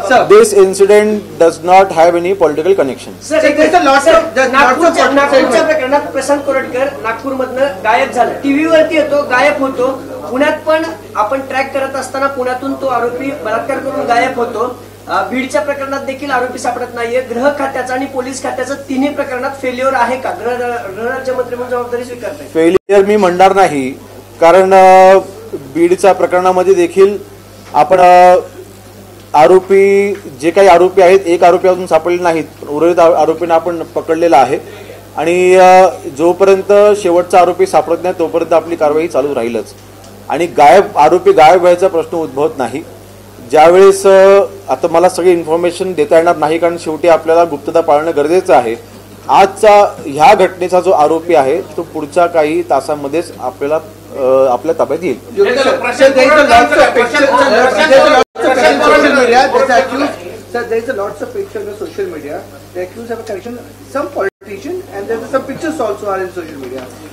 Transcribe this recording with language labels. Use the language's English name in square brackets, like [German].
[English] This incident does not have any political connection. [Marathi] नागपूरच्या प्रकरणात प्रशांत कोरटकर नागपूरमधनं गायब झाला, टीव्हीवरती येतो, गायब होतो। पुण्यात पण आपण ट्रॅक करत असताना पुण्यातून तो आरोपी बलात्कार करून गायब होतो। बीडच्या प्रकरणात देखील आरोपी सापडत नाहीये। गृह खात्याचा आणि पोलीस खात्याचं तिन्ही प्रकरणात फेल्युअर आहे का? गृहराज्यमंत्री म्हणून जबाबदारी स्वीकारताय? फेल्युअर मी म्हणणार नाही, कारण बीडच्या प्रकरणामध्ये देखील आपण आरोपी जे काही आरोपी आहेत, एक आरोपी अजून सापडले नाहीत, उर्वरित आरोपींना आपण पकडलेला आहे आणि जोपर्यंत शेवटचा आरोपी सापडत नाही तोपर्यंत आपली कारवाई चालू राहीलच। आणि आरोपी गायब व्हायचा प्रश्न उद्भवत नाही। ज्यावेळेस आता मला सगळी इन्फॉर्मेशन देता येणार नाही, कारण शेवटी आपल्याला गुप्तता पाळणं गरजेचं आहे। आजचा ह्या घटनेचा जो आरोपी आहे तो पुढच्या काही तासांमध्येच आपल्या ताब्यात येईल। [English] Sir, there is a lots of pictures on social media. The accused have a connection, some politician, and there are some pictures also are in social media.